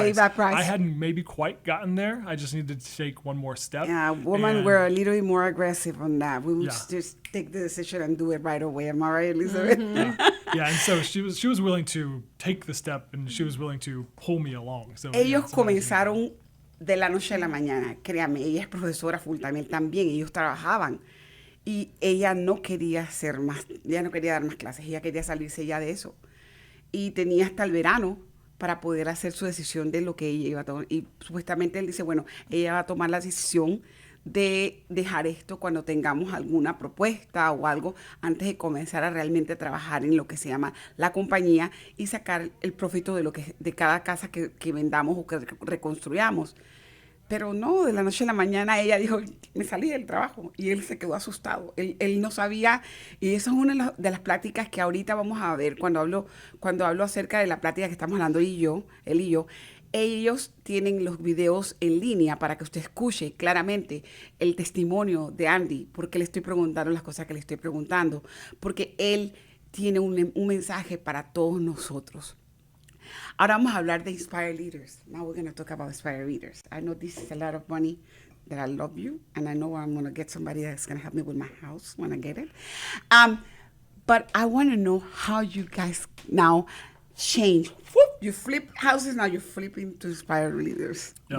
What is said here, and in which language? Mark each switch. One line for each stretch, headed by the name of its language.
English: Pay that price. I hadn't maybe quite gotten there. I just needed to take one more step. Yeah, women were a little bit more aggressive on that. We would just take the decision and do it right away. Am I right, Elizabeth? Mm-hmm. Yeah, and so she was willing to take the step, and she was willing to pull me along. So
Spanish: Ellos comenzaron de la noche a la mañana. Créame, ella es profesora full time, él también, ellos trabajaban. Y ella no quería dar más clases, ella quería salirse ya de eso. Y tenía hasta el verano para poder hacer su decisión de lo que ella iba a tomar. Y supuestamente él dice, bueno, ella va a tomar la decisión de dejar esto cuando tengamos alguna propuesta o algo antes de comenzar a realmente trabajar en lo que se llama la compañía y sacar el profito de cada casa que vendamos o que reconstruyamos. Pero no, de la noche a la mañana ella dijo, me salí del trabajo, y él se quedó asustado. Él no sabía, y eso es una de las pláticas que ahorita vamos a ver cuando hablo acerca de la plática que estamos hablando él y yo. Ellos tienen los videos en línea para que usted escuche claramente el testimonio de Andy, porque le estoy preguntando las cosas que le estoy preguntando, porque él tiene un mensaje para todos nosotros. Ahora vamos a hablar de Inspire Leaders.
English: Now we're going to talk about Inspire Leaders. I know this is a lot of money that I love you, and I know I'm going to get somebody that's going to help me with my house when I get it. But I want to know how you guys now change. Whoop, you flip houses, now you're flipping to Inspire Leaders. Yep.